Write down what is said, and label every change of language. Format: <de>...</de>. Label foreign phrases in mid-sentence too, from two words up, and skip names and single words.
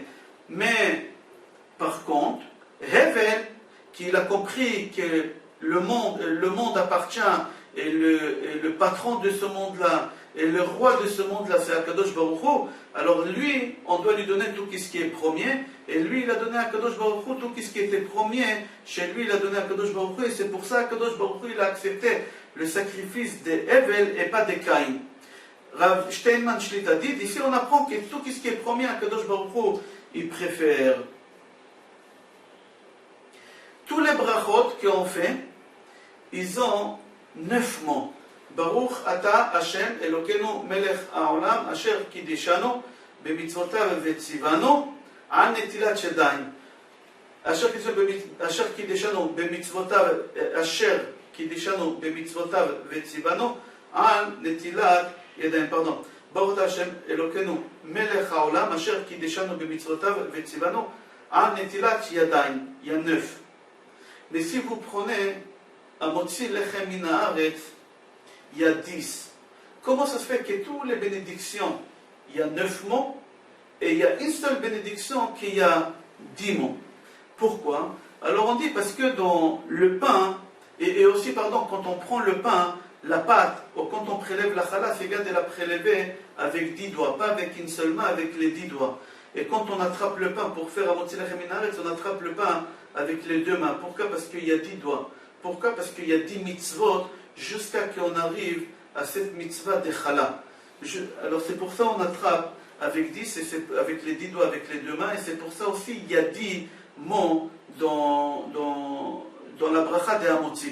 <fr>Mais, par contre, Hevel, qu'il a compris que le monde appartient, et le patron de ce monde-là, et le roi de ce monde-là, c'est Akadosh Baruch Hu, alors lui, on doit lui donner tout ce qui est premier, et lui, il a donné à Akadosh Baruch Hu tout ce qui était premier, chez lui, il a donné à Akadosh Baruch Hu, et c'est pour ça qu'Akadosh Baruch Hu, il a accepté le sacrifice de Hevel et pas de Caïn. Rav Steinman Shlita dit, ici on apprend que tout ce qui est premier, Akadosh Baruch Hu, il préfère. Tous les brachot qu'on fait, ils ont 9 mots.</fr> <he>ברוך אתה השם אלוהינו מלך העולם אשר קדשנו במצוותיו וציוונו על נטילת ידיים. אשר קדשנו במצוותיו וציוונו על נטילת ידיים.</he> <fr>Pardon.</fr> <he>ברוך השם אלוהינו מלך העולם אשר קדשנו במצוותיו וציוונו על נטילת ידיים.</he> <fr>Il y a 9. Mais si vous prenez</fr> <he>המוציא לחם מן הארץ,</he> <fr>il y a 10. Comment ça se fait que toutes les bénédictions, il y a 9 mots, et il y a une seule bénédiction qui y a 10 mots? Pourquoi? Alors on dit parce que dans le pain, et aussi pardon, quand on prend le pain, la pâte, ou quand on prélève la challah, c'est bien de la prélever avec 10 doigts, pas avec une seule main, avec les 10 doigts. Et quand on attrape le pain pour faire</fr> <he>המוציא לחם מן הארץ,</he> <fr>on attrape le pain avec les 2 mains. Pourquoi? Parce qu'il y a 10 doigts. Pourquoi? Parce qu'il y a 10 mitzvot jusqu'à qu'on arrive à cette mitzvah de challah. Alors c'est pour ça qu'on attrape avec 10, et c'est avec les 10 doigts, avec les 2 mains, et c'est pour ça aussi il y a 10 mots dans la bracha de Hamotzi.</fr>